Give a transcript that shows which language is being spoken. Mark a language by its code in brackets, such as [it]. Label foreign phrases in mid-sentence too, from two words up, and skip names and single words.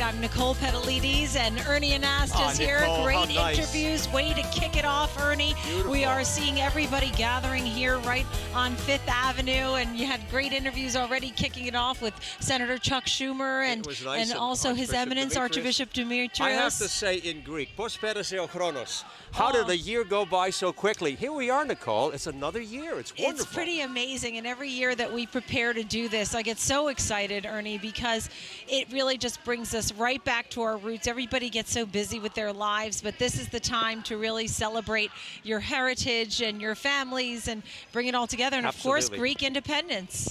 [en] I'm Nicole Petalides and Ernie Anastas here. Nicole, Great nice. Interviews. Way to kick it off, Ernie. Beautiful. We are seeing everybody gathering here right on Fifth Avenue, and you had great interviews already kicking it off with Senator Chuck Schumer and, nice, and also His Eminence Archbishop Demetrius. I have to say in Greek, [el] Πώς πέρασε ο χρόνος. [en] How did the year go by so quickly? Here we are, Nicole. It's another year. It's wonderful. It's pretty amazing, and every year that we prepare to do this, I get so excited, Ernie, because it really just brings us right back to our roots. Everybody gets so busy with their lives, but this is the time to really celebrate your heritage and your families and bring it all together, and of course, Greek independence.